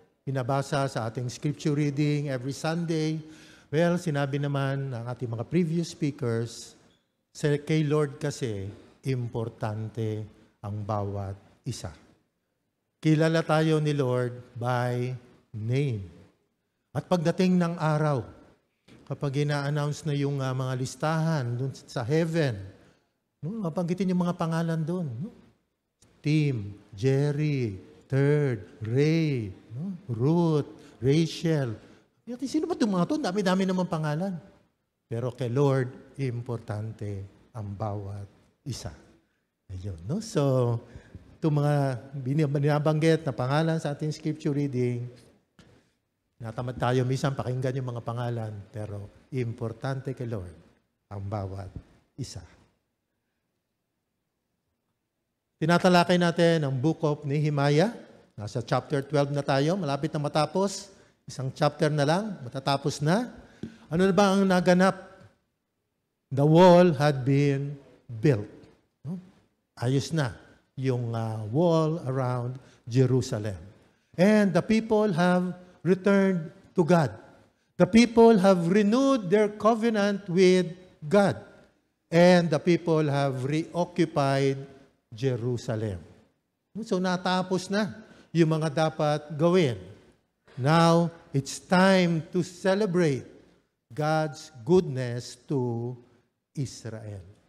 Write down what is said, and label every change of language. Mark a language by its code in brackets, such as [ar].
[tl] Binabasa sa ating [en] scripture reading every Sunday. [tl] Well, sinabi naman ng ating mga [en] previous speakers, [tl] kay Lord kasi, importante ang bawat isa. Kilala tayo ni Lord by name. At pagdating ng araw, kapag ina-announce na yung mga listahan dun sa heaven, mapanggitin yung mga pangalan dun. Tim, Jerry, Third, Ray, Ruth, Rachel. Sino ba itong mga ito? Dami-dami naman pangalan. Pero kay Lord, importante ang bawat isa. Ayun, no? So, itong mga binabanggit na pangalan sa ating scripture reading, natamad tayo minsan pakinggan yung mga pangalan, pero importante kay Lord ang bawat isa. Tinatalakay natin ang Book of Nehemiah. Nasa chapter 12 na tayo, malapit na matapos. Isang chapter na lang, matatapos na. Ano na ba ang naganap? [en] The wall had been built. [tl] Ayos na yung [en] wall around Jerusalem. And the people have returned to God. The people have renewed their covenant with God. And the people have reoccupied Jerusalem. [tl] So natapos na yung mga dapat gawin. [en] Now, it's time to celebrate God's goodness to Israel.